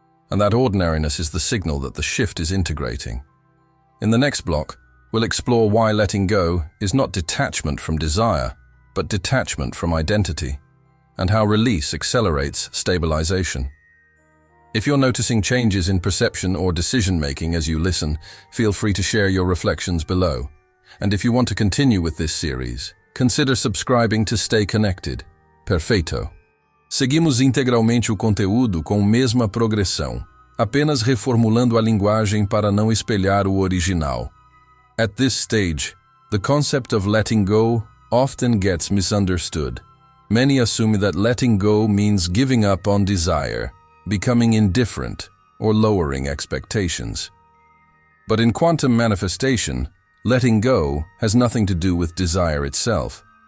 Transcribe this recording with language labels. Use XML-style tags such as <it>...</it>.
<en>And that ordinariness is the signal that the shift is integrating. In the next block, we'll explore why letting go is not detachment from desire, but detachment from identity, and how release accelerates stabilization. If you're noticing changes in perception or decision-making as you listen, feel free to share your reflections below. And if you want to continue with this series, consider subscribing to stay connected.</en> <pt>Perfeito. Seguimos integralmente o conteúdo com a mesma progressão, apenas reformulando a linguagem para não espelhar o original.</pt> <en>At this stage, the concept of letting go often gets misunderstood. Many assume that letting go means giving up on desire, becoming indifferent, or lowering expectations. But in quantum manifestation, letting go has nothing to do with desire itself.</en>